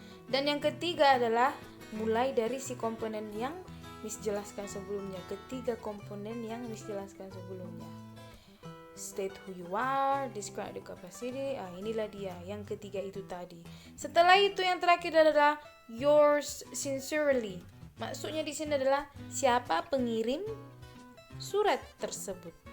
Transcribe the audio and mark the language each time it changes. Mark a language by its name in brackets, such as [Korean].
[Indonesian] Dan yang ketiga adalah mulai dari si komponen yang Miss jelaskan sebelumnya, ketiga komponen yang Miss jelaskan sebelumnya. [English] state who you are, describe the capacity. [Indonesian] Inilah dia yang ketiga itu tadi. Setelah itu yang terakhir adalah yours sincerely. Maksudnya di sini adalah siapa pengirim surat tersebut.